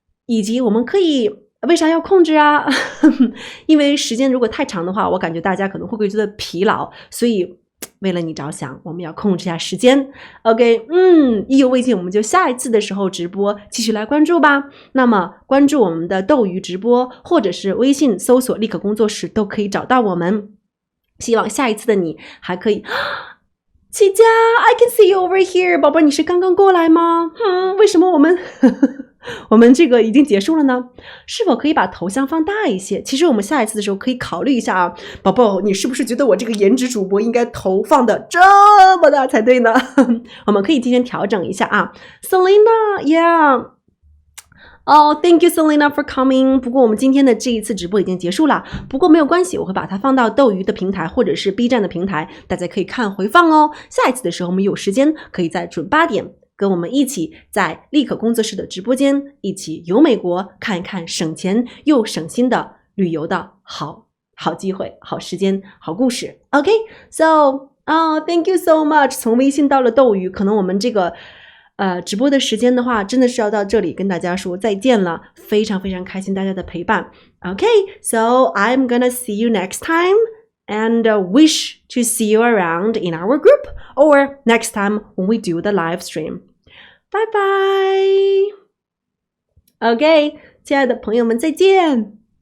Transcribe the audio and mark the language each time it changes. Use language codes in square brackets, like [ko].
[zh] 以及我们可以为啥要控制啊？因为时间如果太长的话，我感觉大家可能会觉得疲劳，所以为了你着想，我们要控制一下时间。 OK， 意犹未尽，我们就下一次的时候直播继续来关注吧。那么关注我们的斗鱼直播，或者是微信搜索立可工作室都可以找到我们。希望下一次的你还可以。齐佳 ， [en] I can see you over here， [zh] 宝贝，你是刚刚过来吗？为什么我们这个已经结束了呢？是否可以把头像放大一些？其实我们下一次的时候可以考虑一下啊，宝宝，你是不是觉得我这个颜值主播应该头放的这么大才对呢？我们可以进行调整一下啊。 [en] Selena， yeah。Thank you Selena for coming。 [zh] 不过我们今天的这一次直播已经结束了，不过没有关系，我会把它放到斗鱼的平台或者是 B 站的平台，大家可以看回放哦。下一次的时候我们有时间可以在准8点跟我们一起在立可工作室的直播间一起游美国，看一看省钱又省心的旅游的好机会、好时间、好故事。 [en] OK， so thank you so much。 [zh] 从微信到了斗鱼，可能我们这个直播的时间的话，真的是要到这里跟大家说再见了。非常非常开心大家的陪伴。 [en] OK， so I'm gonna see you next time and wish to see you around in our group or next time when we do the live stream. Bye bye. [zh] OK， 亲爱的朋友们，再见。